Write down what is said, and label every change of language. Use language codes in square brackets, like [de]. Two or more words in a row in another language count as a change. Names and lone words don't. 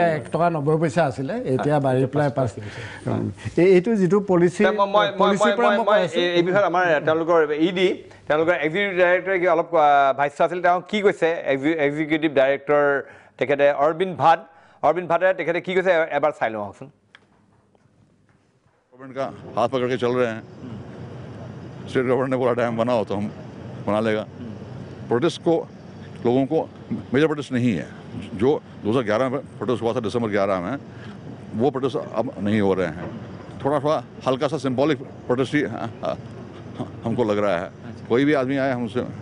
[as] 1 টকা 90 পইচা আছিলে এতিয়া বাঢ়ি পেলাই 5 এইটো যিটো পলিচিৰ পৰা মই এই বিষয়ত আমাৰ তেওঁলোকৰ ইডি তেওঁলোকৰ এক্সিকিউটিভ ডাইৰেক্টৰে অলপ ভাষ্য আছিল তেওঁ কি কৈছে [en] executive director [as] তেখেতে অৰবিন্দ ভাটে তেখেতে কি কৈছে এবাৰ চাই লওঁ আহকচোন [hi] गवर्नमेंट का हाथ पकड़ के चल रहे हैं [en] state government [hi] ने बोला डैम बनाओ तो हम बना लेगा प्रोटेस्ट को लोगों को [en] major protest [hi] नहीं है जो 2011 में प्रोटेस्ट हुआ था दिसंबर 11 में वो प्रोटेस्ट अब नहीं हो रहे हैं थोड़ा हल्का सा [en] symbolic protest [hi] ही हमको लग रहा है कोई भी आदमी आए हमसे